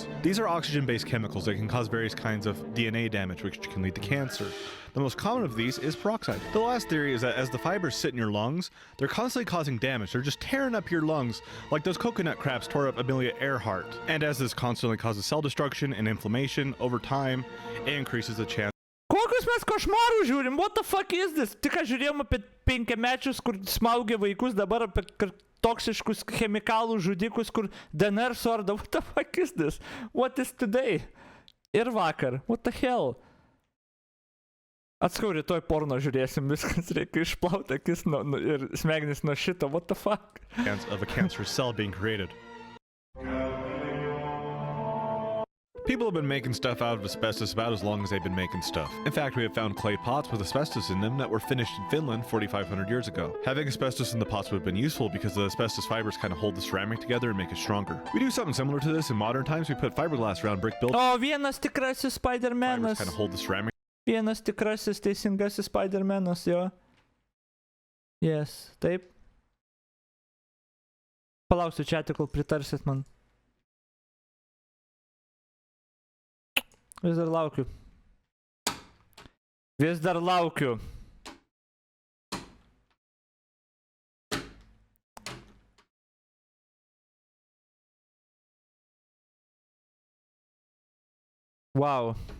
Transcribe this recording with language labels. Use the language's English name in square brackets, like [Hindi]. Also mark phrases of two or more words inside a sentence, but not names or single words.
[English] These are oxygen-based chemicals that can cause various kinds of DNA damage, which can lead to cancer. The most common of these is peroxide. The last theory is that as the fibers sit in your lungs, they're constantly causing damage. They're just tearing up your lungs like those coconut crabs tore up Amelia Earhart. And as this constantly causes cell destruction and inflammation over time, it increases the chance. [Lithuanian] Kokius mes košmarų žiūrim? [English] What the fuck is this? [Lithuanian] Tik žiūrėjom apie 5-mečius, kur smaugia vaikus, dabar apie toksiškus chemikalų žudikus, kur DNR suardo. [English] What the fuck is this? What is today? [Lithuanian] Ir vakar. [English] What the hell? [Lithuanian] Atskau, rytoj porno žiūrėsim, viskas reikia išplauti akis ir smegenis nuo šito. [English] What the fuck? Of a cancerous cell being created. People have been making stuff out of asbestos about as long as they've been making stuff. In fact, we have found clay pots with asbestos in them that were finished in Finland 4,500 years ago. Having asbestos in the pots would have been useful because the asbestos fibers kind of hold the ceramic together and make it stronger. We do something similar to this in modern times. We put fiberglass around brick buildings. [Lithuanian] O, vienas tikrasis Spider-Manas. [English] Kind of hold the ceramic. [Lithuanian] Vienas tikrasis teisingasis Spider-Manas, jo. Yes, taip. Palauksiu čia, kol pritarsit man. Vis dar laukiu. Vis dar laukiu. Wow.